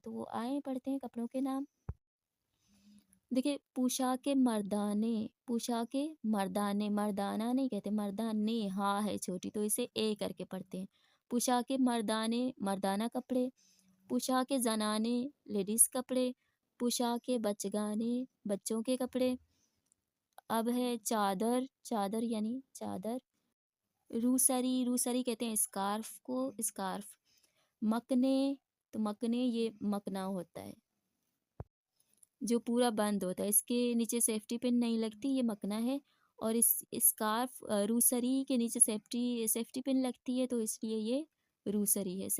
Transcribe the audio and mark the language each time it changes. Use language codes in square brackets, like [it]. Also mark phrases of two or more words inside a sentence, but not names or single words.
[ur] تو وہ آئیں پڑھتے ہیں کپڑوں کے نام۔ دیکھیں، [fa] پوشاک مردانے، پوشاک مردانے، [ur] مردانہ نہیں کہتے، مردانے ہاں ہے چھوٹی تو اسے اے کر کے پڑھتے ہیں۔ [fa] پوشاک مردانے، [ur] مردانہ کپڑے۔ [fa] پوشاک زنانے، [ur] لیڈیز کپڑے۔ [fa] پوشاک بچگانے، [ur] بچوں کے کپڑے۔ اب ہے چادر، چادر یعنی چادر۔ روسری، روسری کہتے ہیں اسکارف کو، اسکارف۔ مکنے، تو مکنے یہ مکنا ہوتا ہے جو پورا بند ہوتا ہے، اس کے نیچے سیفٹی پن نہیں لگتی، یہ مکنا ہے۔ اور اس اسکارف روسری کے نیچے سیفٹی پن لگتی ہے، تو اس لیے یہ روسری ہے۔